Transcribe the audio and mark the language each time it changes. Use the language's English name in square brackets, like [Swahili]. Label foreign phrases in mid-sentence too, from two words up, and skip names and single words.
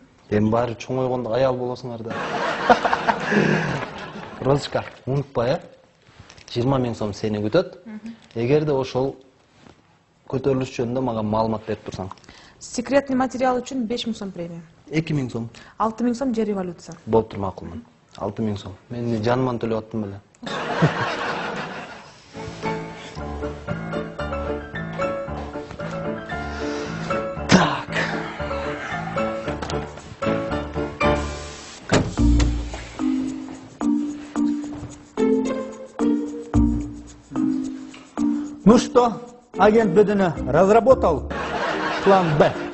[Kyrgyz] Эми баары чоңойгондо аял болосуңар да. Розочка, унутпа, 20 000 сом сени күтөт. Эгерде ошол көтөрүлүш жөнүндө мага маалымат берип турсаң. [Russian] Секретный материал [Kyrgyz] үчүн 5 000 сом премия. 2 000 сом. 6 000 сом же революция. Болуптур, макулмун. 6000 сом. Мен жаныман төлеп аттым беле. [Russian] Так. Ну что, агент Бедуна разработал план Б?